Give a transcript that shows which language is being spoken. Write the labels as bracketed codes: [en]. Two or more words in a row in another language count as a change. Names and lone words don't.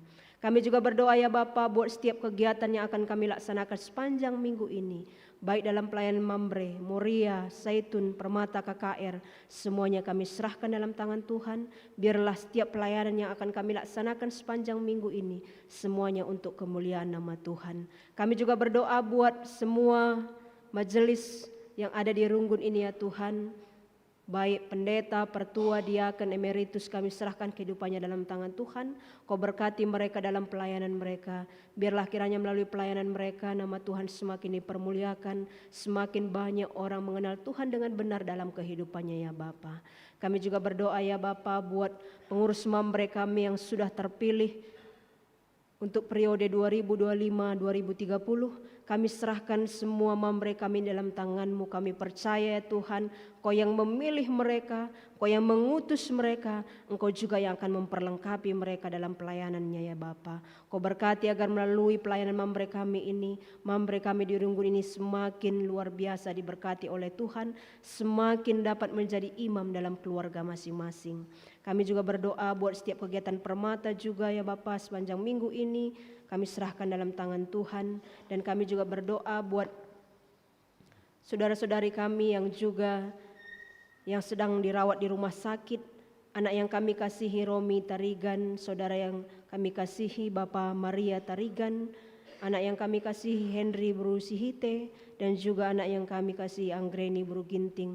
[id] Kami juga berdoa ya Bapa buat setiap kegiatan yang akan kami laksanakan sepanjang minggu ini, baik dalam pelayanan Mambre, Moria, Zaitun, Permata, KKR, semuanya kami serahkan dalam tangan Tuhan. Biarlah setiap pelayanan yang akan kami laksanakan sepanjang minggu ini, semuanya untuk kemuliaan nama Tuhan. Kami juga berdoa buat semua majelis yang ada di Runggun ini ya Tuhan, baik pendeta, pertua, diaken, emeritus, kami serahkan kehidupannya dalam tangan Tuhan. Kau berkati mereka dalam pelayanan mereka. Biarlah kiranya melalui pelayanan mereka nama Tuhan semakin dipermuliakan, semakin banyak orang mengenal Tuhan dengan benar dalam kehidupannya ya Bapa. Kami juga berdoa ya Bapa buat pengurus Mambre kami yang sudah terpilih untuk periode 2025-2030. Kami serahkan semua Mambre kami dalam tangan-Mu. Kami percaya ya Tuhan, Kau yang memilih mereka, Kau yang mengutus mereka, Engkau juga yang akan memperlengkapi mereka dalam pelayanannya ya Bapa. Kau berkati agar melalui pelayanan Mambre kami ini, Mambre kami di Runggun ini semakin luar biasa diberkati oleh Tuhan, semakin dapat menjadi imam dalam keluarga masing-masing. Kami juga berdoa buat setiap kegiatan Permata juga ya Bapa sepanjang minggu ini. Kami serahkan dalam tangan Tuhan, dan kami juga berdoa buat saudara-saudari kami yang sedang dirawat di rumah sakit, anak yang kami kasihi Romi Tarigan, saudara yang kami kasihi Bapak Maria Tarigan, anak yang kami kasihi Henry Bru Sihite, dan juga anak yang kami kasihi Anggreni Bru Ginting.